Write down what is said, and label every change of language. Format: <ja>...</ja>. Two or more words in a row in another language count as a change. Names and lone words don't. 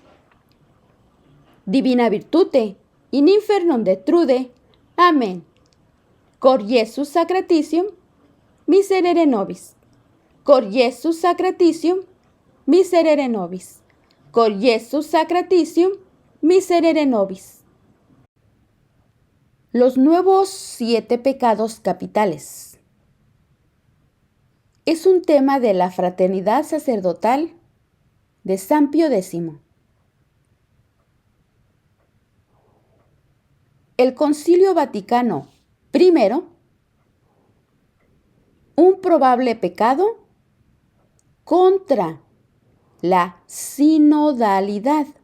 <la>Divina virtute, in infernum detrude. Amén. Cor Iesus sacratitium, miserere nobis. Cor Iesus sacratitium, miserere nobis. Cor Iesus sacratitium, miserere nobis.</la> <es>Los nuevos 7 pecados capitales. Es un tema de la fraternidad sacerdotal de San Pío X. El Concilio Vaticano I, un probable pecado contra la sinodalidad.</es>